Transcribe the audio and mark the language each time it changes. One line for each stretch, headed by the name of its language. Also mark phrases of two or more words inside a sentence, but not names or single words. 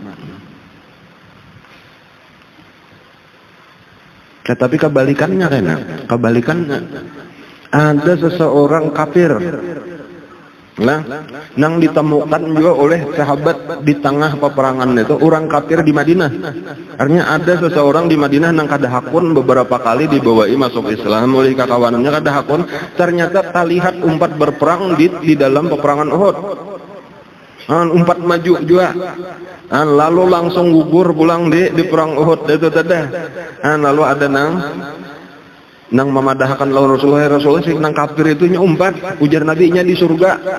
Banjar: Tetapi kebalikannya kebalikannya ada seseorang kafir. Nah, nang ditemukan juga oleh sahabat di tengah peperangan itu orang kafir di Madinah. Artinya ada seseorang di Madinah nang kada hakun beberapa kali dibawai masuk Islam oleh kawanannya kada hakun. Ternyata terlihat umpat berperang di dalam peperangan Uhud. Umpat maju juga. Lalu langsung gugur pulang di perang Uhud itu tadi. Lalu ada nang memadahkan lawan Rasulullah sih nang kafir itu umpat, ujar Nabi nya di surga.